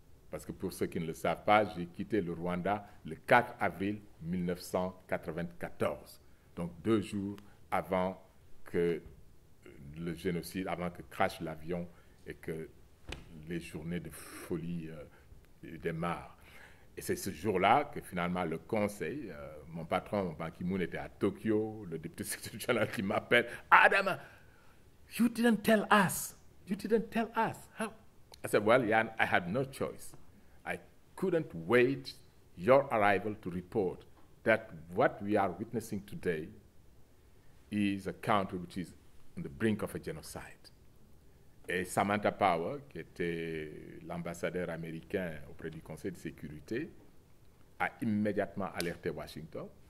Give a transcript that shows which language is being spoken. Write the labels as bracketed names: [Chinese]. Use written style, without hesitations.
[French] Parce que pour ceux qui ne le savent pas, j'ai quitté le Rwanda le 4 avril 1994, donc 2 jours avant que le génocide, avant que crache l'avion et que les journées de folie démarrent. Et c'est ce jour-là que finalement le Conseil, mon patron, Ban Ki-moon, était à Tokyo, le député secrétaire général qui m'appelle, « [English] Adama, you didn't tell us. You didn't tell us. How? » I said, well, Jan, I had no choice. I couldn't wait your arrival to report that what we are witnessing today is a country which is on the brink of a genocide. [French] Et Samantha Power, qui était l'ambassadeur américain auprès du Conseil de sécurité, a immédiatement alerté Washington.